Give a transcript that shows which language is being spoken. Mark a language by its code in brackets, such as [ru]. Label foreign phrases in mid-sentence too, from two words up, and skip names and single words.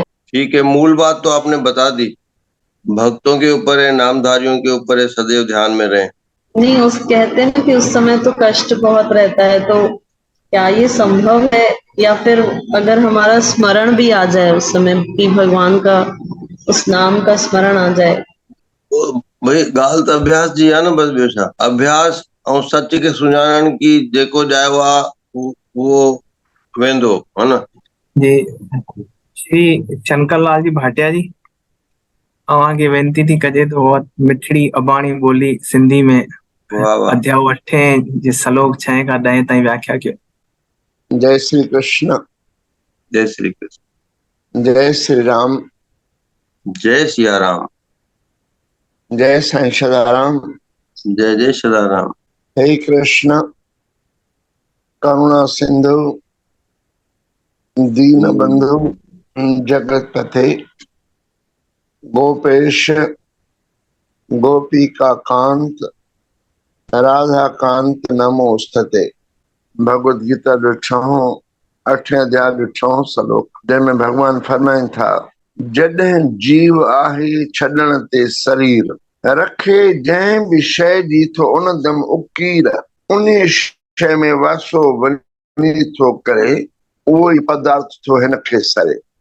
[hi] ठीक है, मूल बात तो आपने बता दी। भक्तों के ऊपर है, नामधारियों के ऊपर है, सदैव ध्यान में रहें। नहीं, उस कहते हैं कि उस समय तो कष्ट बहुत रहता है, तो क्या ये संभव है? या फिर अगर हमारा स्मरण भी आ जाए उस समय कि भगवान का उस नाम का स्मरण आ जाए? [sd] भाई ॻाल्हि त अभ्यास जी आहे न, बस ॿियो छा। अभ्यास ऐं सच खे सुञाणण की जेको ॼायो आहे उहो वेंदो, [hi] है न। [sd] जी श्री शंकर लाल जी भाटिया जी, अव्हांखे वेनती थी कजे तो मिठड़ी अबाणी ॿोली सिंधी में वाह वाह। अध्याय 8 जे श्लोक 6 खां 10 ताईं व्याख्या कयो। [hi] जय श्री कृष्ण। जय श्री कृष्ण। जय श्री राम। जय सिया राम। जय साईं सदाराम। जय जय सदाराम। [sa] हे कृष्ण करुणा सिंधु दीन बंधु जगत पते गोपेश गोपिका कांत राधा कांत नमोस्तते। [sd] भगवद गीता ॾिठो 8 अध्याय ॾिठो श्लोक जंहिंमें भगवान फरमाइनि था, जॾहिं जीव आहे छॾण ते शरीर रखे जंहिं बि शइ जी थो उन दम उकीर उन शइ में वासो वञी थो करे उहो ई पदार्थ थो हिन खे सरे।